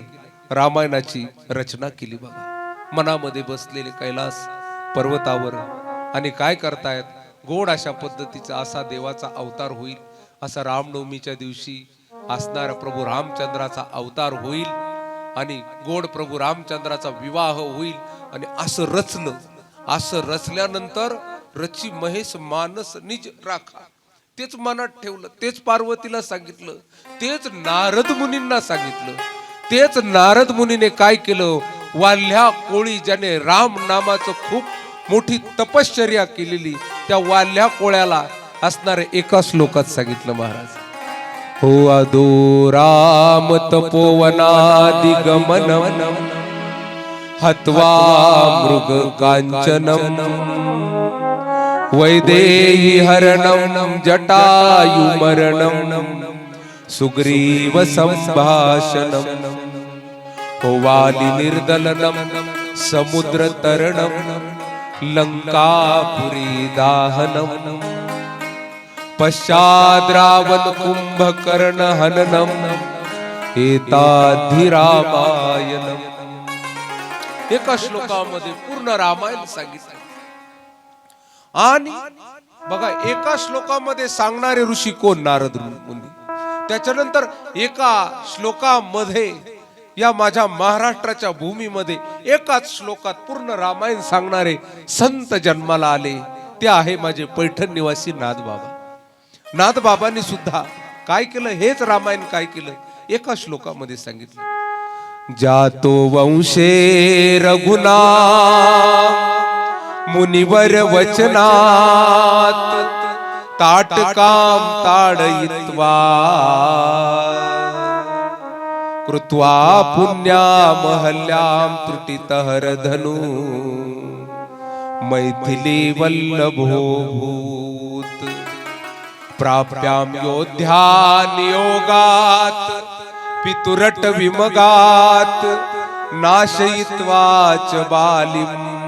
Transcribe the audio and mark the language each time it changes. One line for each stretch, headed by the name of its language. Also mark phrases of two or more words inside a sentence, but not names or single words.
Marathi: रामायणाची रचना केली बघा. मनामध्ये बसलेले कैलास पर्वतावर आणि काय करतायत? गोड अशा पद्धतीचा असा देवाचा अवतार होईल, असा रामनवमीच्या दिवशी असणारा प्रभू रामचंद्राचा अवतार होईल आणि गोड प्रभू रामचंद्राचा विवाह होईल. आणि असं रचलं. असं रचल्यानंतर
Awadhi: रची महेश मानस निज राखा,
Marathi: तेच मनात ठेवलं, तेच पार्वतीला सांगितलं, तेच नारद मुनींना सांगितलं. तेच नारद मुनीने काय केलं? वाल्ह्या कोळी ज्याने राम नामाचं खूप मोठी तपश्चर्या केलेली, त्या वाल्ह्या कोळ्याला असणारे एका श्लोकात सांगितलं महाराज.
Sanskrit: हो अदो राम तपोवनादि गमनम हत्वा मृग कांचनम वैदेही हरणम जटायु मरणम सुग्रीव संभाषणम हो वाली निर्दलनम समुद्र तरणम लंकापुरी दाहनम पश्चाद् रावण कुंभकर्ण हननम एताधि रामायणम.
Marathi: एका श्लोकामध्ये पूर्ण रामायण सांगितलं. आणि बघा, एका श्लोकामध्ये सांगणारे ऋषी कोण? नारद मुनी. त्याच्यानंतर एका श्लोकामध्ये या माझ्या महाराष्ट्राच्या भूमीमध्ये एकाच श्लोकात पूर्ण रामायण सांगणारे संत जन्माला आले. ते आहे माझे पैठण निवासी नाथबाबा. नाथबाबांनी सुद्धा काय केलं? हेच रामायण काय केलं? एका श्लोकामध्ये सांगितलं.
Sanskrit: जातो वंशे रघुना मुनिवर वचनात ताटकाम ताडयित्वा कृत्वा पुण्यामहल्यां त्रुटितहर धनु मैथिली वल्लभोभूत प्राप्याम योध्या नियोगात पितुरट विमगात नाशयित्वा च बालिम